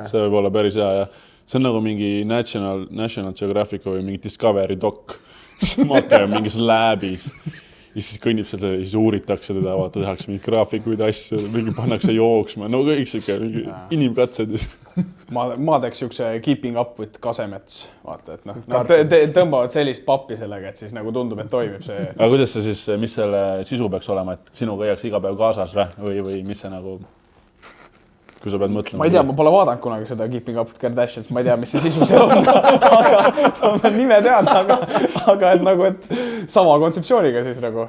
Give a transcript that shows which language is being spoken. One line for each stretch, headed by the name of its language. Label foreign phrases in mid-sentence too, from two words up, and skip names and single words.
Estonian: See võib olla päris hea, jah. See on nagu mingi National Geographic või mingi Discovery doc. Makke on mingis läbis. Ja siis kõnnib selle, siis uuritakse teda, vaata, tehakse mingi graafikuid asju, mingi pannakse jooksma, no kõik siuke inimkatsed. Ma teeks siukse
English: keeping up with Kasemets,
Estonian: vaata, et noh, tõmbavad sellist pappi sellega, et siis nagu tundub, et toimib see. Aga kuidas see siis, mis selle sisu peaks olema, et sinuga jääks iga päev kaasas või mis see nagu, kui sa pead mõtlema? Ma ei tea, ma pole vaadanud kunagi seda Keeping Up with Kardashians, ma ei tea, mis see sisu see on, aga ma nime tean, aga et nagu, et sama kontseptsiooniga siis nagu.